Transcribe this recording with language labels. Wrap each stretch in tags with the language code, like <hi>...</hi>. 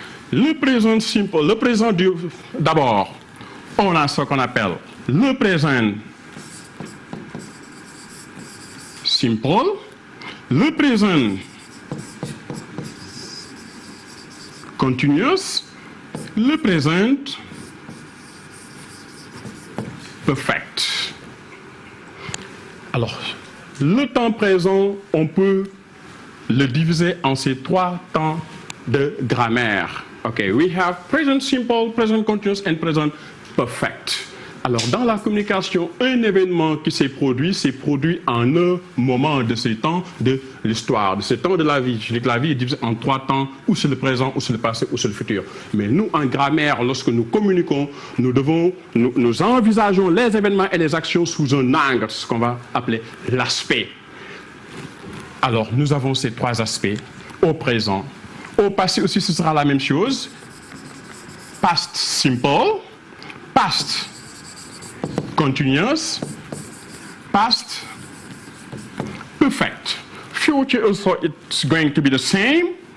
<fr>Le présent simple, le présent d'abord, on a ce qu'on appelle le présent simple, le présent continuous, le présent perfect. Alors, le temps présent, on peut le diviser en ces 3 temps de grammaire.</fr> <en>Okay, we have present simple, present continuous and present perfect.</en> <fr>Alors, dans la communication, un événement qui s'est produit en un moment de ces temps de l'histoire, de ces temps de la vie. Je dis que la vie est divisée en 3 temps, ou c'est le présent, ou c'est le passé, ou c'est le futur. Mais nous, en grammaire, lorsque nous communiquons, nous envisageons les événements et les actions sous un angle, ce qu'on va appeler l'aspect. Alors, nous avons ces 3 aspects au présent. Au passé aussi, ce sera la même chose.</fr> <en>Past simple, past continuous, past perfect. Future also, it's going to be the same.</en>